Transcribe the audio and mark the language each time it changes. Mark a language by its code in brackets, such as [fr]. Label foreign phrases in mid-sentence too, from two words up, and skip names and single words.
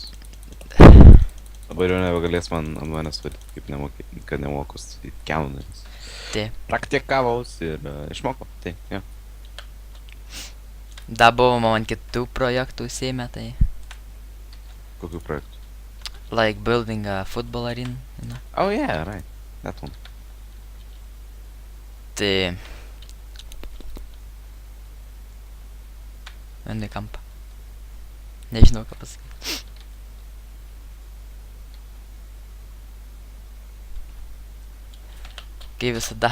[lt] Dabar jau nebegalės manęs vadinti, kaip kad nemoku statyti keną. Taip. Praktikavaus ir išmokau, tai, jo. Da buvo man kitų projektų užsiėmę, tai Kokių projektų? [en] like building a football arena, you know. Oh yeah, right. That one. [lt] Tai vienai kampą. Nežinau ką pasakyti. Kaip visada.